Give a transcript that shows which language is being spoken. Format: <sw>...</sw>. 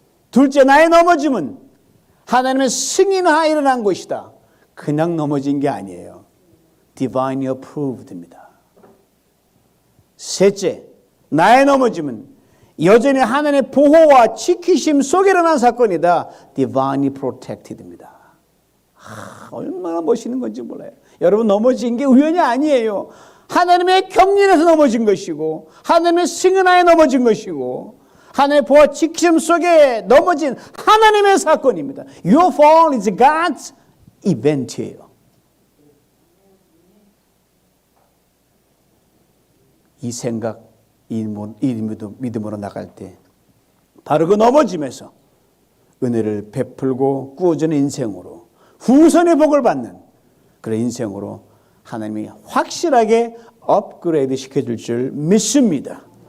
<ko>둘째, 나의 넘어짐은 하나님의 승인하에 일어난 것이다. 그냥 넘어진 게 아니에요.</ko> <en>Divinely approved</en> <ko>입니다. 셋째, 나의 넘어짐은 여전히 하나님의 보호와 지키심 속에 일어난 사건이다.</ko> <en>Divinely protected</en> <ko>입니다. 얼마나 멋있는 건지 몰라요. 여러분 넘어진 게 우연이 아니에요. 하나님의 경륜에서 넘어진 것이고 하나님의 승인하에 넘어진 것이고 하나님의 보호 지킴 속에 넘어진 하나님의 사건입니다.</ko> <en>Your fall is God's event이에요.</en> <ko>이 생각, 이 믿음으로 나갈 때 바로 그 넘어짐에서 은혜를 베풀고 구워주는 인생으로 후선의 복을 받는 그런 인생으로 하나님이 확실하게 업그레이드 시켜줄 줄 믿습니다.</ko>